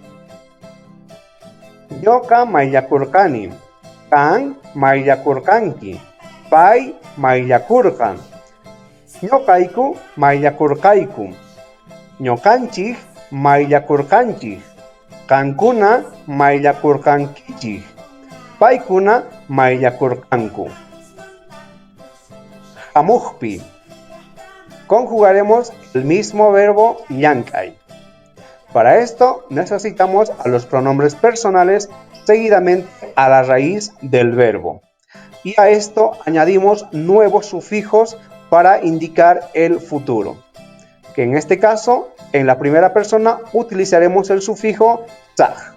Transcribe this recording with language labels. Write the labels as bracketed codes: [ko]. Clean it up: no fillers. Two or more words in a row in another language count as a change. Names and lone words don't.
[qu] Ñoka maillakurkani, kan maillakurkanki, pay maillakurka, ñokayku maillakurkayku, ñokanchik maillakurkanchik, kankuna maillakurkankichik, paykuna maillakurkanku. Hamukpi. [es] Conjugaremos el mismo verbo llankay. Para esto necesitamos a los pronombres personales seguidamente a la raíz del verbo. Y a esto añadimos nuevos sufijos para indicar el futuro. Que en este caso, en la primera persona utilizaremos el sufijo saj.